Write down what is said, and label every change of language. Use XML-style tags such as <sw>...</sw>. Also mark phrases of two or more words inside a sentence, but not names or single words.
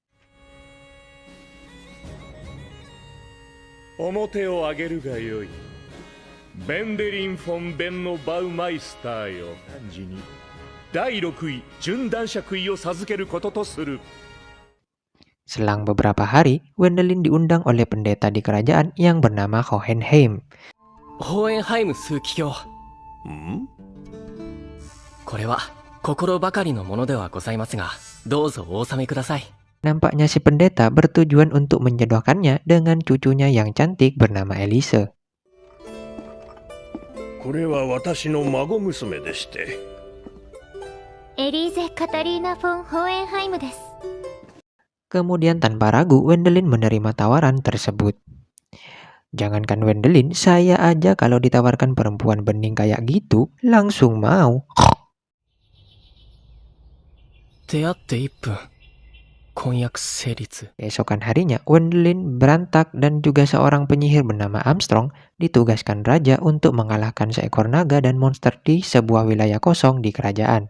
<ja>表を上げるがよい。ベンデリン・フォン・ベンノ・バウマイスターよ。汝に第6位準男爵位を授けることとする。</ja> <id>Selang beberapa hari, Wendelin diundang oleh pendeta di kerajaan yang bernama Hohenheim.</id> <ja>ホーエンハイム枢機卿。これは心ばかりのものではございますが、どうぞお納めください。</ja> <id>Nampaknya si pendeta bertujuan untuk menjodohkannya dengan cucunya yang cantik bernama Elise.</id> <ja>これは私の孫娘でして。エリーゼ・カタリーナ・フォン・ホーエンハイムです。</ja> <id>Kemudian tanpa ragu, Wendelin menerima tawaran tersebut. Jangankan Wendelin, saya aja kalau ditawarkan perempuan bening kayak gitu, langsung mau.</id> <ja>出会って1分。婚約成立。</ja> <id>Keesokan harinya, Wendelin, Brentak, dan juga seorang penyihir bernama Armstrong ditugaskan raja untuk mengalahkan seekor naga dan monster di sebuah wilayah kosong di kerajaan.</id>